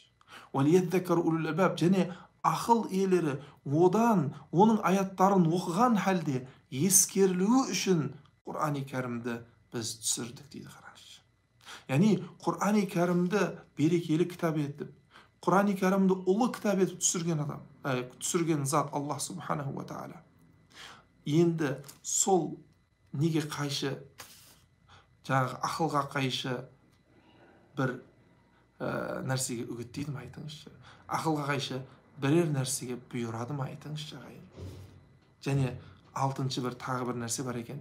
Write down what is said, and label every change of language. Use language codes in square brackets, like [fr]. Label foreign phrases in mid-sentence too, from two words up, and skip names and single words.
[ar] "وليتذكر أولو الألباب" [kk] және ақыл иелері одан оның аяттарын оқыған халде ескерілуі үшін Құр'ан-ы Кәрімді біз түсірдік дейді. Қараңызшы. Яғни Құр'ан-ы Кәрімді берекелі кітап етіп, Құр'ан-ы Кәрімді ұлы кітап етіп түсірген зат [ar] الله سبحانه وتعالى. [kk] Енді сол неге қайшы, жаңағы ақылға қайшы бір нәрсеге үгіттейді ме, айтыңызшы. Ақылға қайшы бірер нәрсеге бұйырады ма, айтыңызшы ағайын. Және 6-шы тағы бір нәрсе бар екен.